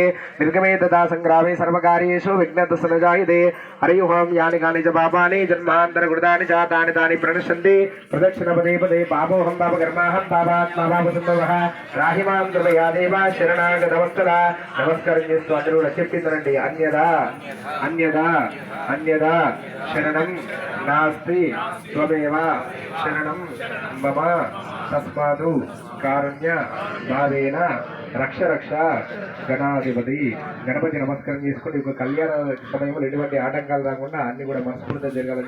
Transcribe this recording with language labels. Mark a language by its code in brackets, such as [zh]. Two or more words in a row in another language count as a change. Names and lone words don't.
[sa] निर्गमे तथा सङ्ग्रामे सर्वकार्येषु विघ्नदशनजायते हरि ओम यानि कानि च पापानि जन्मान्तरकृतानि च तानि तानि प्रणश्यन्ति प्रदक्षिणपदे पदे पापोऽहं पापकर्माहं पापात्मा पापसम्भवः राहिमां कृपया देवा शरणागतवत्सला नमस्करिस्तु [te] అందరూ చెప్పినండి [sa] అన్యదా అన్యదా అన్యదా శరణం నాస్తి త్వమేవ శరణం మమ తస్మాదు కారుణ్య భావేన రక్ష రక్ష గణాధిపతి [te] గణపతి నమస్కారం చేసుకుని ఒక కళ్యాణ సమయంలో ఎటువంటి ఆటంకాలు రాకుండా అన్ని కూడా మనస్ఫూర్తిగా జరగాలని